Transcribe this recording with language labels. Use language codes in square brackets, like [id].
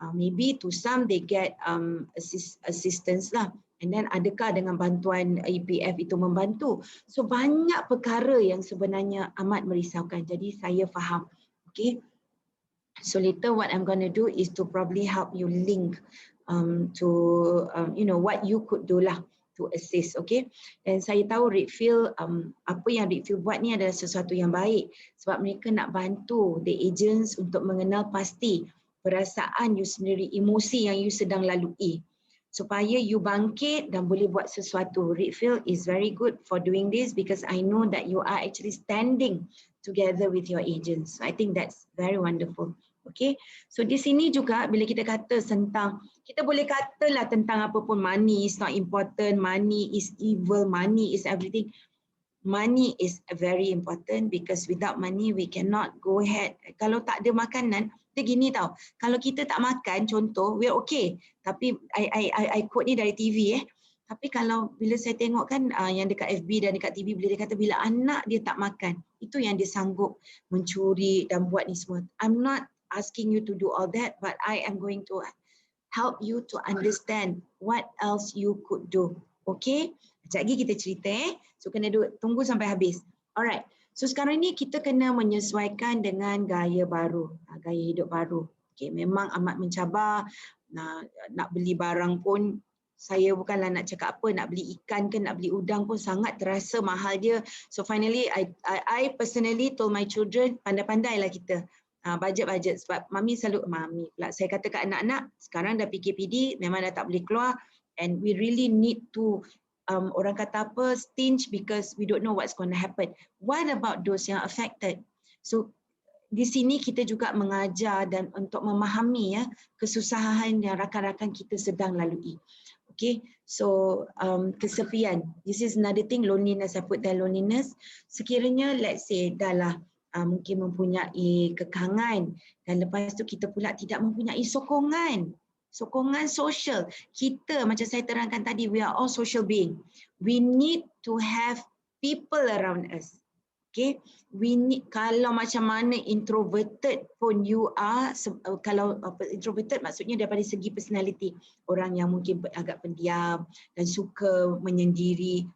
[en] Maybe to some they get assistance lah. And then [ms] adakah dengan bantuan EPF itu membantu? So banyak perkara yang sebenarnya amat merisaukan. Jadi saya faham. Okay. [en] So later what I'm going to do is to probably help you link to what you could do lah to assist, okay? [ms] Dan saya tahu Redfield, apa yang Redfield buat ni adalah sesuatu yang baik sebab mereka nak bantu [en] the agents [ms] untuk mengenal pasti perasaan you sendiri, emosi yang you sedang lalui supaya you bangkit dan boleh buat sesuatu. [en] Redfield is very good for doing this because I know that you are actually standing together with your agents. So I think that's very wonderful. [ms] Okay, so di sini juga bila kita kata tentang, kita boleh katalah tentang apa pun, [en] money is not important, money is evil, money is everything. Money is very important because without money we cannot go ahead. [ms] Kalau tak ada makanan, dia gini tau, kalau kita tak makan contoh, [en] we're okay. [ms] Tapi [en] I quote [ms] ni dari TV tapi kalau bila saya tengok kan yang dekat FB dan dekat TV, bila dia kata bila anak dia tak makan, itu yang dia sanggup mencuri dan buat ni semua. [en] I'm not asking you to do all that, but I am going to help you to understand what else you could do. [ms] Okay? Sekejap lagi kita cerita So kena tunggu sampai habis. Alright. So sekarang ni kita kena menyesuaikan dengan gaya baru, gaya hidup baru. Okay, memang amat mencabar. Nak beli barang pun, saya bukanlah nak cakap apa, nak beli ikan ke nak beli udang pun sangat terasa mahal dia. [en] So finally I personally told my children, [ms] pandai-pandailah kita. Budget sebab mami pula saya kata kat anak-anak sekarang dah PKPD, memang dah tak boleh keluar [en] and we really need to orang kata apa, stinge because we don't know what's going to happen. What about those [ms] yang affected? So di sini kita juga mengajar dan untuk memahami kesusahan yang rakan-rakan kita sedang lalui. [en] Okay, so [ms] kesepian, [en] this is another thing, loneliness, I put there loneliness. [ms] Sekiranya let's say dah mungkin mempunyai kekangan dan lepas tu kita pula tidak mempunyai sokongan sosial. Kita macam saya terangkan tadi, [en] we are all social being. We need to have people around us. [ms] Okay, [en] we need, [ms] kalau macam mana introverted pun [en] you are, [ms] kalau introverted maksudnya daripada segi personality, orang yang mungkin agak pendiam dan suka menyendiri.